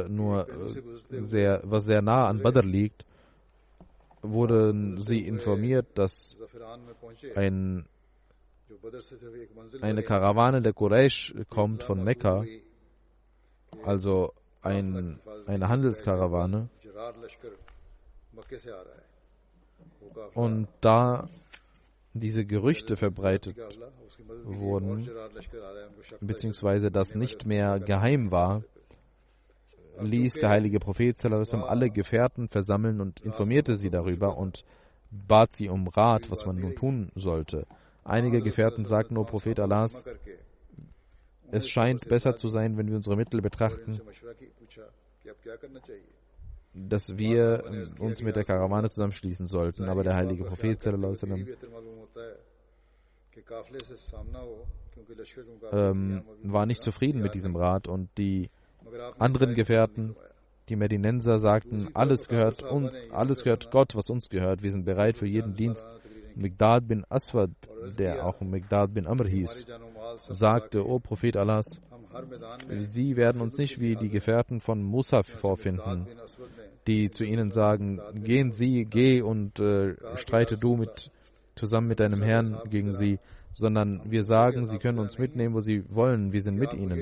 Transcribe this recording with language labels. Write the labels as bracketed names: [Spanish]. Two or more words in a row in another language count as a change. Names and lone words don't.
[German] sehr nah an Badr liegt, wurden sie informiert, dass eine Karawane der Quraysh kommt von Mekka, also eine Handelskarawane. Und da diese Gerüchte verbreitet wurden, beziehungsweise das nicht mehr geheim war, ließ der heilige Prophet [Arabic] صلى الله عليه وسلم [German] alle Gefährten versammeln und informierte sie darüber und bat sie um Rat, was man nun tun sollte. Einige Gefährten sagten: O Prophet Allahs, es scheint besser zu sein, wenn wir unsere Mittel betrachten, dass wir uns mit der Karawane zusammenschließen sollten. Aber der heilige Prophet [Arabic] صلى الله عليه وسلم [German] war nicht zufrieden mit diesem Rat, und die anderen Gefährten, die Medinenser, sagten: alles gehört Gott, was uns gehört. Wir sind bereit für jeden Dienst. Miqdad bin Aswad, der auch Miqdad bin Amr hieß, sagte: O Prophet Allahs, Sie werden uns nicht wie die Gefährten von Musa vorfinden, die zu ihnen sagen: Geh und streite du zusammen mit deinem Herrn gegen sie, sondern wir sagen, sie können uns mitnehmen, wo sie wollen, wir sind mit ihnen.